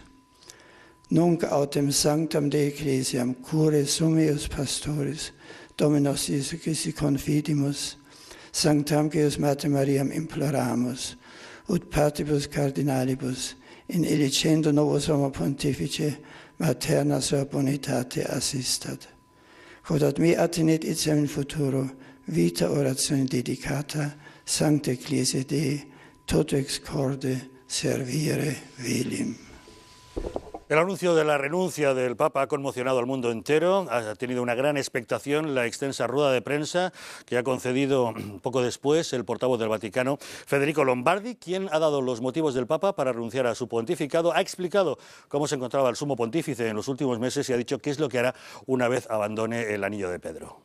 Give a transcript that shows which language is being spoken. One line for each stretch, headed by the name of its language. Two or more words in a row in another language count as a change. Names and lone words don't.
Latin: Nunc autem sanctam de ecclesiam cure sumeus pastoris, Dominos Iesu Christi confidimus, sanctam Deus Mater Mariam imploramus, ut partibus cardinalibus, in elicendo novo Sommo Pontifice, materna sua bonitate assistat. Quod ad me attenet etiam in futuro vita orazione dedicata, Sancta Ecclesia Dei, toto ex corde servire velim.
Spanish: El anuncio de la renuncia del Papa ha conmocionado al mundo entero, ha tenido una gran expectación la extensa rueda de prensa que ha concedido poco después el portavoz del Vaticano, Federico Lombardi, quien ha dado los motivos del Papa para renunciar a su pontificado, ha explicado cómo se encontraba el sumo pontífice en los últimos meses y ha dicho qué es lo que hará una vez abandone el anillo de Pedro.